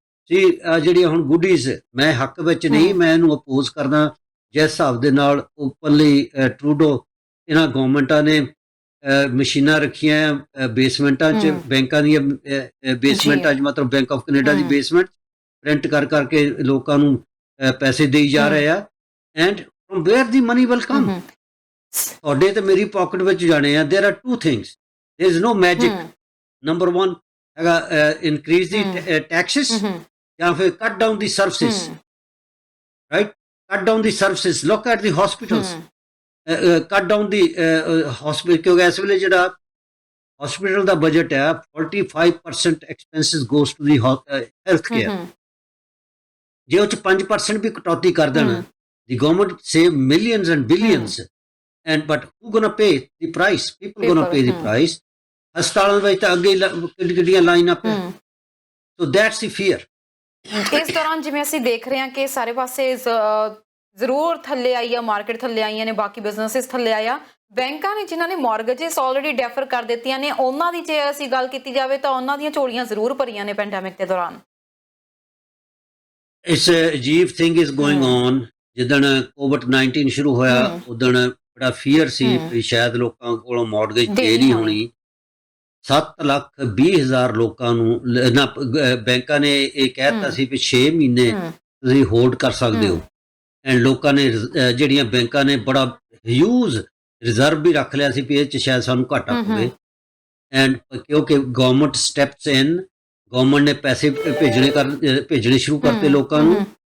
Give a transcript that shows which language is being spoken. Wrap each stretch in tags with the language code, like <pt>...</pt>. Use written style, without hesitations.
<pa>see ਜਿਹੜੀਆਂ ਹੁਣ ਗੁੱਡੀਜ਼ ਮੈਂ ਹੱਕ ਵਿੱਚ ਨਹੀਂ, ਮੈਂ ਇਹਨੂੰ ਅਪੋਜ਼ ਕਰਦਾ ਜਿਸ ਹਿਸਾਬ ਦੇ ਨਾਲ ਓਪਨਲੀ ਟਰੂਡੋ ਇਹਨਾਂ ਗਵਰਨਮੈਂਟਾਂ ਨੇ ਮਸ਼ੀਨਾਂ ਰੱਖੀਆਂ ਬੇਸਮੈਂਟਾਂ 'ਚ, ਬੈਂਕਾਂ ਦੀਆਂ ਬੇਸਮੈਂਟਾਂ 'ਚ, ਮਤਲਬ bank of Canada ਦੀ basement print ਕਰਕੇ ਲੋਕਾਂ ਨੂੰ ਪੈਸੇ ਦੇਈ ਜਾ ਰਹੇ ਆ।</pa> <en>and from where the money will come,</en> <pa>ਤੁਹਾਡੇ ਤੇ ਮੇਰੀ ਪਾਕਟ ਵਿੱਚ ਜਾਣੇ ਆ।</pa> <en>There are 2 things, there is no magic। Number 1 ਹੈਗਾ increase the taxes ਜਾਂ ਫਿਰ cut down the services, right? Cut down the services, look at the hospitals, cut down the hospital</en> <pa>ਕਿਉਂਕਿ ਇਸ ਵੇਲੇ ਜਿਹੜਾ ਹਸਪੀਟਲ ਦਾ ਬਜਟ ਹੈ</pa> <en>45% expenses goes to the health care.</en> <pa>ਜੇ ਉਹ 'ਚ 5% ਵੀ ਕਟੌਤੀ ਕਰ ਦੇਣ,</pa> <en>The government save millions and billions and but who gonna pay the price? People gonna pay the price.</en> <pa>ਹਸਪਤਾਲਾਂ ਵਿੱਚ ਤਾਂ ਅੱਗੇ ਕਿੱਡੀਆਂ ਲਾਈਨਾਂ ਪੈ,</pa> <en>so that's the fear.</en> <pa>ਇਸ ਦੌਰਾਨ ਜਿਵੇਂ ਅਸੀਂ ਦੇਖ ਰਹੇ ਹਾਂ ਕਿ ਸਾਰੇ ਪਾਸੇ ਜ਼ਰੂਰ ਥੱਲੇ ਆਈ ਆ, ਮਾਰਕੀਟ ਥੱਲੇ ਆਈਆਂ ਨੇ, ਬਾਕੀ ਬਿਜ਼ਨੈਸਿਸ ਥੱਲੇ ਆਇਆ, ਬੈਂਕਾਂ ਨੇ ਜਿਨ੍ਹਾਂ ਨੇ ਮੌਰਗੇਜਸ ਆਲਰੇਡੀ ਡੈਫਰ ਕਰ ਦਿੱਤੀਆਂ ਨੇ, ਉਹਨਾਂ ਦੀ ਜੇ ਅਸੀਂ ਗੱਲ ਕੀਤੀ ਜਾਵੇ ਤਾਂ ਉਹਨਾਂ ਦੀਆਂ ਝੋਲੀਆਂ ਜ਼ਰੂਰ ਭਰੀਆਂ ਨੇ ਪੈਂਡੈਮਿਕ ਦੇ ਦੌਰਾਨ।</pa> <en>It's a ਅਜੀਬ thing is going on.</en> <pa>ਜਿੱਦਣ COVID-19 ਸ਼ੁਰੂ ਹੋਇਆ ਉਦਣ ਬੜਾ ਫੀਅਰ ਸੀ ਵੀ ਸ਼ਾਇਦ ਲੋਕਾਂ ਕੋਲੋਂ ਮੌਰਗੇਜ ਦੇ ਨਹੀਂ ਹੋਣੀ। 7,20,000 ਲੋਕਾਂ ਨੂੰ ਬੈਂਕਾਂ ਨੇ ਇਹ ਕਹਿ ਦਿੱਤਾ ਸੀ ਵੀ 6 ਮਹੀਨੇ ਤੁਸੀਂ ਹੋਲਡ ਕਰ ਸਕਦੇ ਹੋ, ਐਂਡ ਲੋਕਾਂ ਨੇ ਜਿਹੜੀਆਂ ਬੈਂਕਾਂ ਨੇ ਬੜਾ ਹਿਊਜ ਰਿਜ਼ਰਵ ਵੀ ਰੱਖ ਲਿਆ ਸੀ ਵੀ ਇਹ 'ਚ ਸ਼ਾਇਦ ਸਾਨੂੰ ਘਾਟਾ ਪਵੇ, ਐਂਡ ਕਿਉਂਕਿ ਗਵਰਨਮੈਂਟ ਸਟੈਪਸ ਇਨ, ਗਵਰਨਮੈਂਟ ਨੇ ਪੈਸੇ ਭੇਜਣੇ ਸ਼ੁਰੂ ਕਰਤੇ ਲੋਕਾਂ ਨੂੰ।</pa>